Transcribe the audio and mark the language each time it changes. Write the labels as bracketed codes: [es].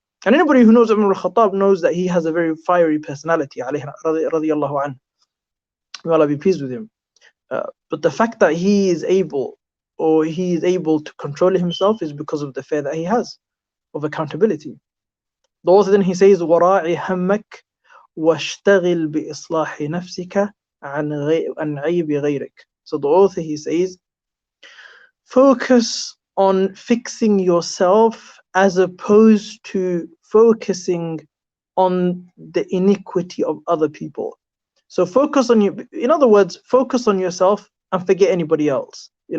[en] And anybody who knows Umar al-Khattab knows that he has a very fiery personality, alayhi radiyallahu anhu. May Allah be pleased with him. But the fact that he is able to control himself is because of the fear that he has of accountability. The author then he says, [ar] وَرَاعِ هَمَّكَ وَاشْتَغِلْ بِإِصْلَاحِ نَفْسِكَ عَنْ عَيْبِ غَيْرِكَ. [en] So the author he says, focus on fixing yourself as opposed to focusing on the iniquity of other people. So focus on you. In other words, focus on yourself and forget anybody else.